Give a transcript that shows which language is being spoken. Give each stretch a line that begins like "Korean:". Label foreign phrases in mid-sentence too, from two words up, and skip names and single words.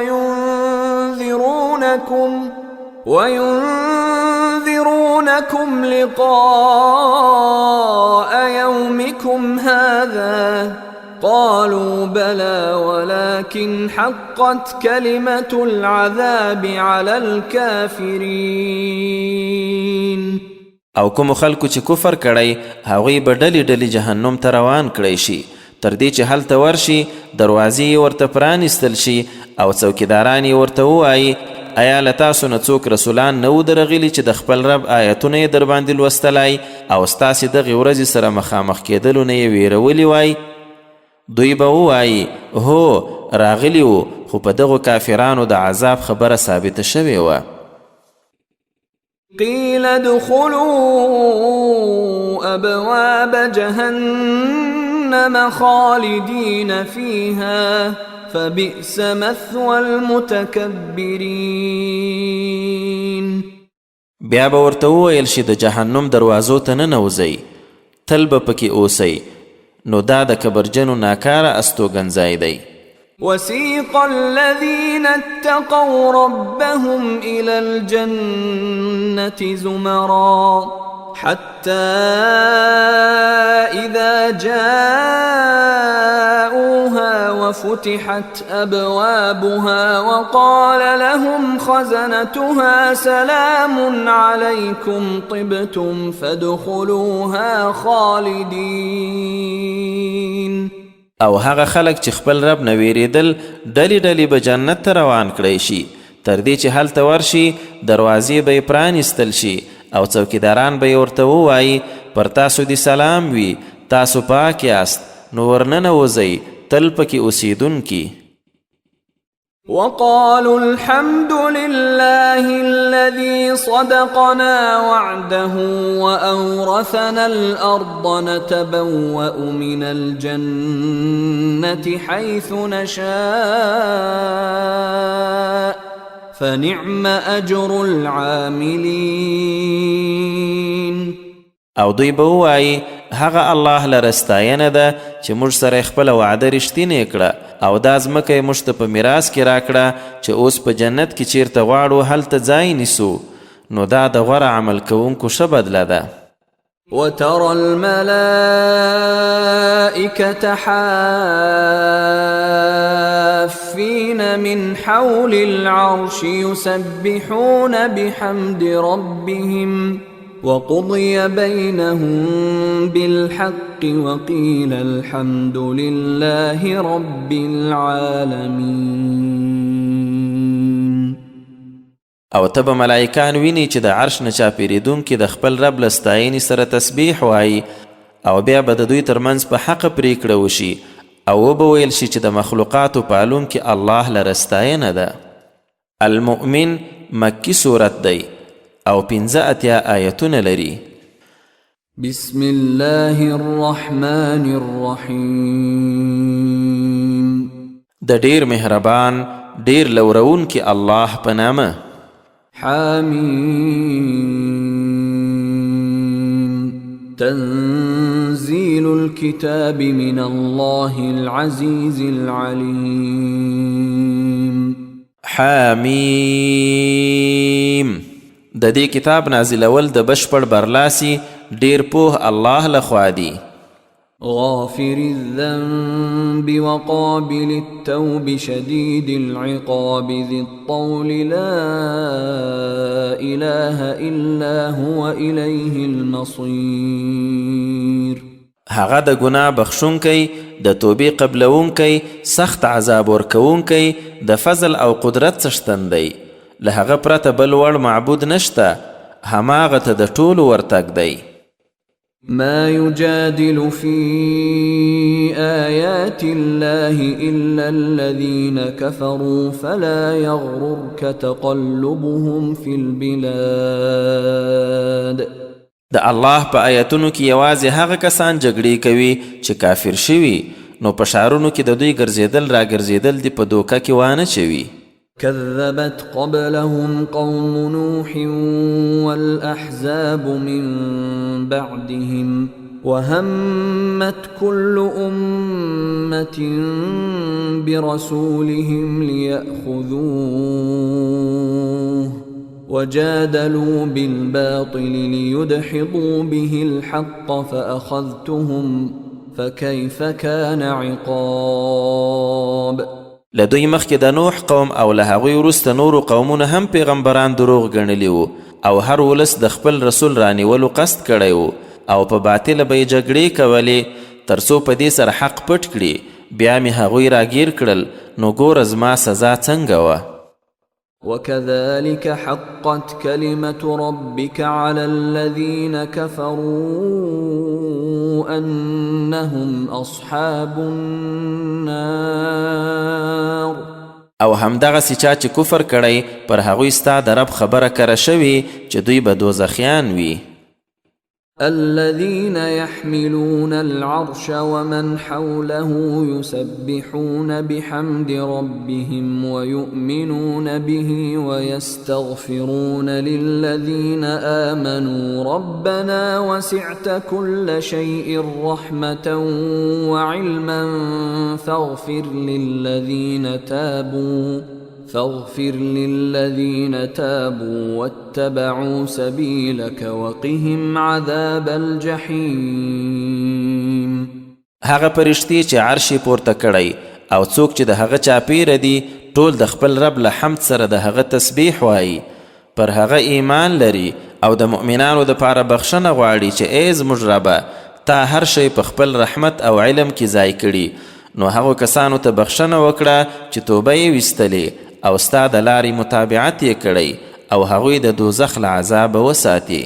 Arabic: وينذرونكم لقاء يومكم هذا قالوا بلى ولكن حقت كلمة العذاب على الكافرين
Pashto: او کوم خلکو چې کفر کړی هغوی به ډلې ډلې جهنم ته روان کړی شي تر دې چې هلته ورشي دروازې ورته پرانیستل شي او څوکیداران یې ورته ووایي ایا له تاسو نه څوک رسولان نه و درغلي چې د خپل رب آیتونه یې در باندې لوستلی او ستاسې دغې ورځې سره مخامخ کېدلو نه یې ویرولي وای دوی به ووایي هو راغلي وو خو په دغو کافرانو د عذاب خبره ثابته شوې وه
Arabic: قيل ادخلوا أبواب جهنم خالدين فيها فبئس مثوى المتكبرين
Pashto: بیا به ورته وویل شي د جهنم دروازو ته ننوځئ تل به پکې اوسئ نو دا د کبرجنو ناکاره استوګنځای دی
Arabic: وسيق الذين اتقوا ربهم إلى الجنة زمرا حتى إذا جاءوها وفتحت أبوابها وقال لهم خزنتها سلام عليكم طبتم فادخلوها خالدين
Pashto: او هغه خلک چې خپل رب نه ویریدل ډلې ډلې به جنت ته روان کړی شي تر دې چې هلته ورشي دروازې به یې پرانیستل شي او څوکیداران به یې ورته ووایي پر تاسو دې سلام وي تاسو پاک یاست نو ورننوځئ تل پکې اوسیدونکي
Arabic: وقالوا الحمد لله الذي صدقنا وعده وأورثنا الأرض نتبوأ من الجنة حيث نشاء فنعم أجر العاملين
Pashto: او دوی به ووایي هغه الله لره ستاینه ده چې موږ سره خپله وعده رښتینې کړه او دا ځمکه یې موږ ته په میراث کې راکړه چې اوس په جنت کې چیرته غواړو هلته ځای نیسو نو دا د غوره عمل کوونکو ښه بدله ده
Arabic: وترى الملائكة حافين من حول العرش يسبحون بحمد ربهم وقضي بينهم بالحق وقيل الحمد لله رب العالمين
Pashto: او ته به ملائکان ویني چې د عرش نه چاپېرېدونکي د خپل رب له ستاینې سره تسبیح وایي او بیا به د دوی ترمنځ په حق پریکړه وشي او وبه ویل شي چې د مخلوقاتو پالونکي الله لره ستاینه ده. المؤمن مکی صورت دی او 85 آیتونه لري.
Arabic: بسم الله الرحمن الرحیم.
Pashto: د ډیر مهربان ډیر لورون کی الله په نامه.
Arabic: حمیم. تنزيل الكتاب من الله العزيز العليم. حمیم.
Pashto: د دې کتاب نازلول د بشپړ برلاسي ډیر پوه الله لخوا دی.
Arabic: غافر الذنب وقابل التوب شديد العقاب ذي الطول لا إله إلا هو إليه المصير.
Pashto: هغه د ګناه بخښونکی، د توبې قبلونکی، سخت عذاب ورکوونکی، د فضل او قدرت څښتن دی. له هغه پرته بل وړ معبود نشته، هماغه ته د ټولو ورتګ دی.
Arabic: ما يجادل في آيات الله إلا الذين كفروا فلا يغررك تقلبهم في البلاد.
Pashto: د الله په آیتونو کې یوازې هغه کسان جګړې کوي چې کافر شوي، نو په ښارونو کې د دوی ګرځېدل را ګرځېدل دي په دوکه کې وانه چوي.
Arabic: كذبت قبلهم قوم نوح والأحزاب من بعدهم وهمت كل أمة برسولهم ليأخذوه وجادلوا بالباطل ليدحضوا به الحق فأخذتهم فكيف كان عقاب.
Pashto: لدوی مخکې د نوح قوم او له هغوی وروسته نورو قومونه هم پیغمبران دروغ ګڼلي وو او هر ولس د خپل رسول رانیولو قصد کړی وو او په باطله به یې جګړې کولې تر څو په دې سره حق پټ کړي. بیا مې هغوی راګیر کړل، نو ګوره زما سزا څنګه وه.
Arabic: وكذلك حقت كلمة ربك على الذين كفروا أنهم أصحاب النار.
Pashto: او همدغسې چا چې کفر کړی پر هغوی ستا د رب خبره کره شوي چې دوی به دوزخیان وي.
Arabic: الذين يحملون العرش ومن حوله يسبحون بحمد ربهم ويؤمنون به ويستغفرون للذين آمنوا ربنا وسعت كل شيء رحمة وعلما فاغفر للذين تابوا واتبعوا سبيلك وقهم عذاب الجحيم.
Pashto: هغه پرشتي چې عرش پورته کړی او څوک چې د هغه چاپیره دي ټول د خپل رب له حمد سره د هغه تسبیح وایي، پر هغه ایمان لري او د مؤمنانو دپاره بخښنه غواړي چې ای زموږ ربه تا هر شی په خپل رحمت او علم کې ځای کړي، نو هغو کسانو ته بخښنه وکړه چې توبه یې ویستلې او ستا د لارې متابعت یې کړی او هغوی د دوزخ له عذابه وساتي.